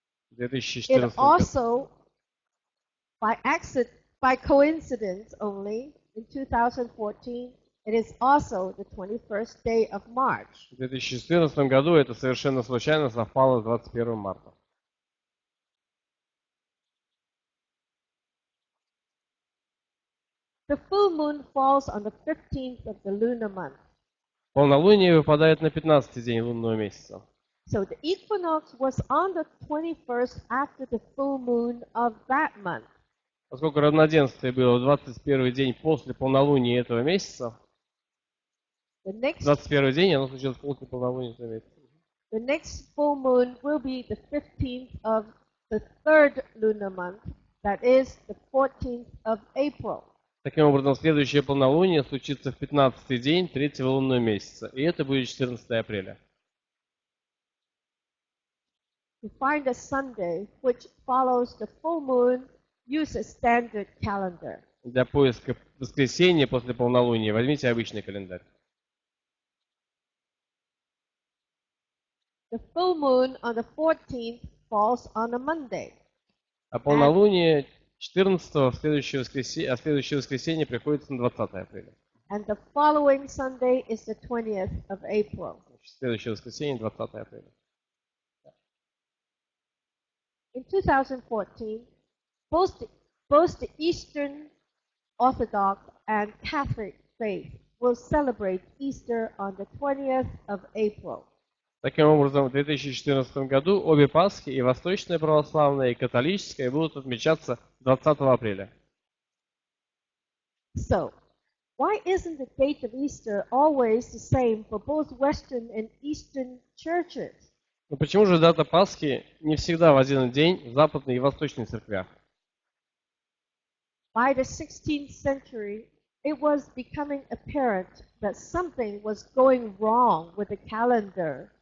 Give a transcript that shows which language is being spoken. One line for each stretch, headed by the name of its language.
Russian: В 2014
English: It also, by coincidence only, in 2014, it is also the 21st day of March.
Russian: В 2014 году это совершенно случайно совпало с 21 марта.
English: The full moon falls on the 15th of the lunar month.
Russian: Полнолуние выпадает на 15-й день лунного месяца.
English: So the equinox was on the 21st after the full moon of that month.
Russian: Поскольку равноденствие было в 21 день после полнолуния этого месяца,
English: The next
Russian: 21 день оно случилось после полнолуния этого месяца.
English: The next full moon will be the 15th of the third lunar month, that is the 14th of April.
Russian: Таким образом, следующее полнолуние случится в 15-й день третьего лунного месяца, и это будет 14 апреля.
English: To find a Sunday which follows the full moon, use a standard calendar.
Russian: Для поиска воскресенья после полнолуния возьмите обычный календарь.
English: The full moon on the 14th falls on a Monday.
Russian: А полнолуние 14-го, следующее воскресенье приходится на 20 апреля.
English: And the following Sunday is the 20th of April.
Russian: Следующее воскресенье 20 апреля.
English: In 2014, both the Eastern Orthodox and Catholic faith will celebrate Easter on the 20th of April.
Russian: Таким образом, в 2014 году обе Пасхи, и Восточная Православная, и Католическая, будут отмечаться 20 апреля.
English: So, why isn't the date of Easter always the same for both Western and Eastern churches?
Russian: Но почему же дата Пасхи не всегда в один день в Западной и Восточной церквях?
English: By the 16th century, it was becoming apparent that something was going wrong with the calendar.